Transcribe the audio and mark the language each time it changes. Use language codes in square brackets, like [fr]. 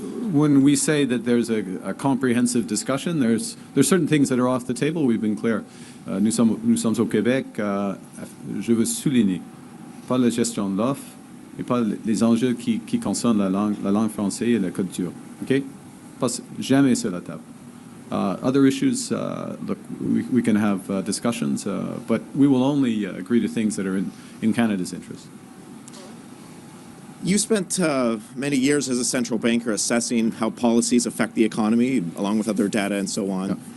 [en] When we say that there's a comprehensive discussion, there's certain things that are off the table. We've been clear. [fr] Nous sommes au Québec. Je veux souligner, pas la gestion de l'offre et pas les enjeux qui concernent la langue française et la culture. Okay? Pas jamais sur la table. [en] Other issues, look, we can have discussions, but we will only agree to things that are in Canada's interest. You spent many years as a central banker assessing how policies affect the economy, along with other data and so on. Yeah.